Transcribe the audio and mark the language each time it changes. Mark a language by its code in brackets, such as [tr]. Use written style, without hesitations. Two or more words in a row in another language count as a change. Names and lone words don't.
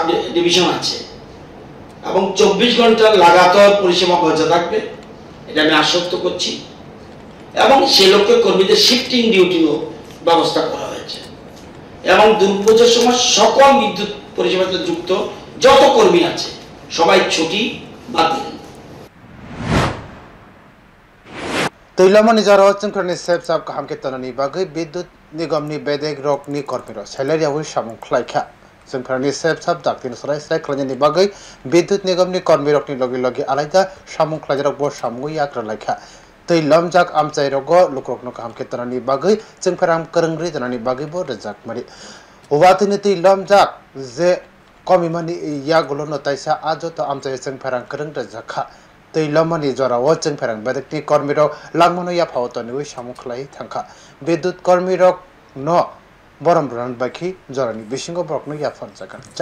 [bn] ডিভিশন আছে এবং 24 ঘন্টা লাগাতার পরিষেবা বজায় থাকবে এটা আমি আশ্বস্ত করছি এবং সেই লক্ষ্যে কর্মীদের শিফটিং ডিউটিও ব্যবস্থা করা হয়েছে এবং দুর্যোগের সময় সকল বিদ্যুৎ পরিষেবাতে যুক্ত যত কর্মী আছে সবাই ছুটি বাতিল [trp] Teilamani jarawa jengfarangni sep-sap kaham ke tonani bagai [bn] bidyut nigam [trp] ni bedek rokni kormiro salary awi samung khlaikha jengfarangni sep-sap daktin sarai khlainani bagai [bn] bidyut nigam [trp] ni kormirokni logi alaida samung khlaijak bo samung yakra laikha tei lamjak amchai rogo lukrokno kaham ke tonani bagai jengfarang kerengri tonani bagai bo rejak mari ubatini tei lamjak je komimani yagulo no taisa ajoto amchai jengfarang kereng rejakha tei lamani jorao jengfarang bedekni kormirok langmano ya phawtoni samung khlai thangkha bidyut kormirok no borom bran bakhi jorani bisingo borokno ya farjagan